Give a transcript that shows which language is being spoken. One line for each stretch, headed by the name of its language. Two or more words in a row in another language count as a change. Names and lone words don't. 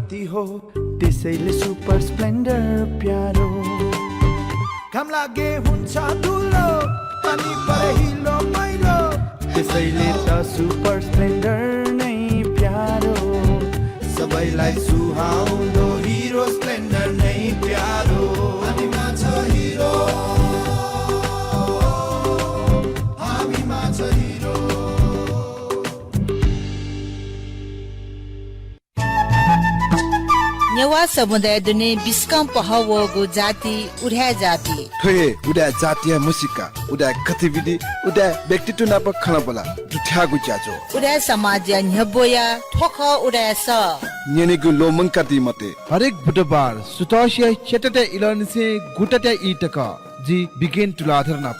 Nepali: गति हो त्यसैले सुपर स्प्लेन्डर प्यारो काम लागे हुन्छ धुलो अनि पहिलो मैलो त्यसैले त सुपर स्प्लेन्डर नै प्यारो सबैलाई सुहाउँदो हिरो स्प्लेन्डर नै प्यारो हामीमा छ हिरो हामीमा छ हिरो
Newari: नेवा समुदाय दुने बिस्कम पहवगो जाति उड्या जाति थोए उडा जातीय मुसिका उडा गतिविधि उडा व्यक्तित्व नाप खना बोला दुठ्यागु जाजो उड्या समाज न्यबोया ठोख उड्या स नेनेगु लोमंकाति मते हरेक बुधबार सुतोषिया चेतते इलनसे गुटते इटक जी बिगिन टु लाधर नाप